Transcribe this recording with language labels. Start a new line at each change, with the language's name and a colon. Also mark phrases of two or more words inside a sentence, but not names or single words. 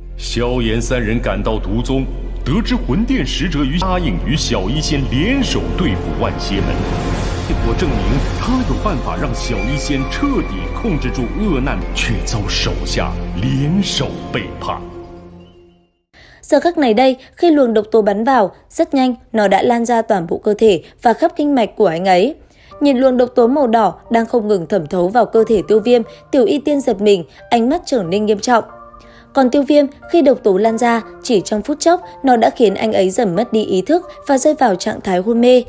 Chinese: 萧炎三人赶到毒宗，得知魂殿使者答应与小医仙联手对付万邪门，结果证明他有办法让小医仙彻底控制住恶难，却遭手下联手背叛。
Vietnamese: Giờ khắc này đây, khi luồng độc tố bắn vào, rất nhanh nó đã lan ra toàn bộ cơ thể và khắp kinh mạch của anh ấy. Nhìn luồng độc tố màu đỏ đang không ngừng thẩm thấu vào cơ thể Tiêu Viêm, Tiểu Y Tiên giật mình, ánh mắt trở nên nghiêm trọng. Còn Tiêu Viêm, khi độc tố lan ra, chỉ trong phút chốc, nó đã khiến anh ấy dần mất đi ý thức và rơi vào trạng thái hôn mê.